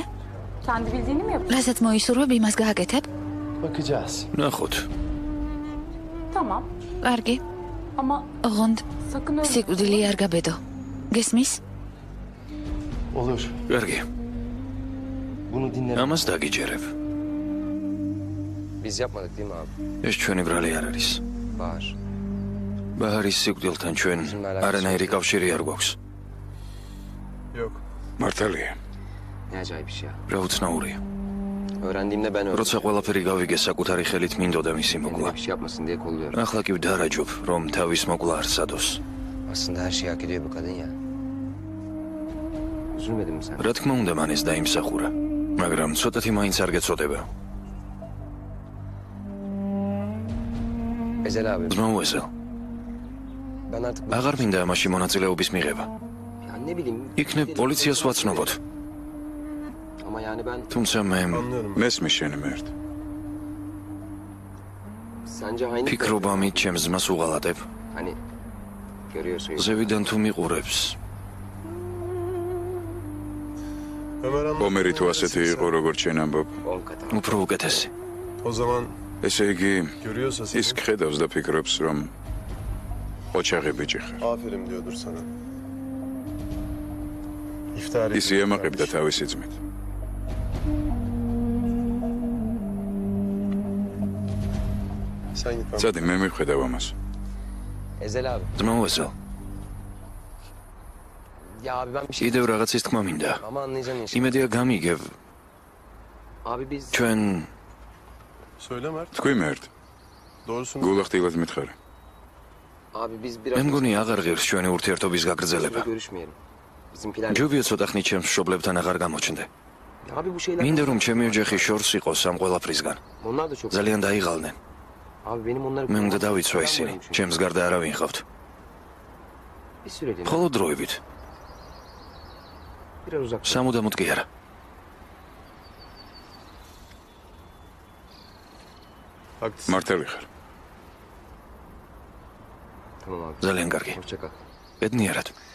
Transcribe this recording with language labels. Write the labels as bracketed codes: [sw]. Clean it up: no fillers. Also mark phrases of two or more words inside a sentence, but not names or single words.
[tr] Kendi bildiğini mi yapıyorsun? [ka] რასაც მოისურვებ, იმას გააკეთებ? [tr] Bakacağız. [ka] ნახოთ. [tr] Tamam. [ka] კარგი. [tr] Ama [ka] ოღონდ [tr] sakın öyle. [ka] სიკვდილი არ გაბედო. გესმის? [tr] Olur. [ka] კარგი. [tr] Bunu dinlerim. [ka] ამას დაგიჯერებ. [tr] Biz yapmadık değil mi abi? [ka] ეს ჩვენი ბრალი არ არის. [tr] Bahar. [ka] ბაჰარის სიკვდილთან ჩვენ არანაირი კავშირი არ გვაქვს. მართალია. [tr] Ne acayip iş ya. [ka] რა უცნაურია. [tr] Öğrendiğimde ben öğrendim. [ka] როცა ყველაფერი გავიგე, საკუთარი ხელით მინდოდა მისი მოკლა. [tr] Kendine bir şey yapmasın diye kolluyorum. [ka] ახლა კი ვდარაჯობ, რომ თავის მოკლა არ სადოს. [tr] Aslında her şeyi hak ediyor bu kadın ya. Üzülmedin mi sen? [ka] რა თქმა უნდა, მან ეს დაიმსახურა, მაგრამ ცოტათი მაინც არ გეწოდება. [tr] Ezel abi. [ka] ძმაო ეზელ, [tr] Ben artık... [ka] აღარ მინდა ამაში მონაწილეობის მიღება. [tr] Ya ne bileyim. [ka] იქნებ პოლიციას ვაცნობოთ. [tr] Ama yani ben... [ka] თუმცა მე მესმის შენი მერტ. [tr] Sence aynı... [ka] ფიქრობ ამით ჩემს ძმას უღალატებ. [tr] Hani... Görüyorsun. [ka] ზევიდან თუ მიყურებს, ომერი თუ ასეთი იყო, როგორც შენ ამბობ, [tr] 10 kat. [ka] უფრო უკეთესი. ესე იგი, ის ხედავს და ფიქრობს, რომ ოჩაღი ბიჭი ხარ. [tr] Aferin diyordur sana. [ka] ის იამაყებდა თავისი ძმით. [tr] Sen git ben. [ka] წადი, მე მივხედავ ამას. [tr] Ezel abi. [ka] ძმაო ეზელ, [tr] Ya abi ben bir şey... [ka] კიდევ რაღაცის თქმა მინდა. [tr] Ama anlayacaksın inşallah. [ka] იმედია გამიგებ, [tr] Abi biz... [ka] ჩვენ [tr] Söyle Mert. [ka] თქვი მერტ, [tr] Doğrusunu [ka] გულახდილად მითხარი. [tr] Abi biz biraz... [ka] მე მგონი აღარ ღირს ჩვენი ურთიერთობის გაგრძელება. [tr] Görüşmeyelim. Bizimkiler... [ka] ჯობია ცოტა ხნით ჩემს მშობლებთან აღარ გამოჩნდე. [tr] Abi bu şeyler... [ka] მინდა რომ ჩემი ოჯახი შორს იყოს ამ ყველაფრისგან. [tr] Onlar da çok... [ka] ძალიან დაიღალნენ. [tr] Abi benim onları... [ka] მე უნდა დავიცვა ისინი. ჩემს გარდა არავინ ხავთ. [tr] Bir süreliğine. [ka] ხოლო დროებით. [tr] Biraz uzak. [ka] სამუდამოდ კი არა. [tr] haklısın. [ka] მართალი ხარ. [tr] Tamam abi. [ka] ძალიან კარგი. [tr] Hoşça kal. [ka] ბედნიერად.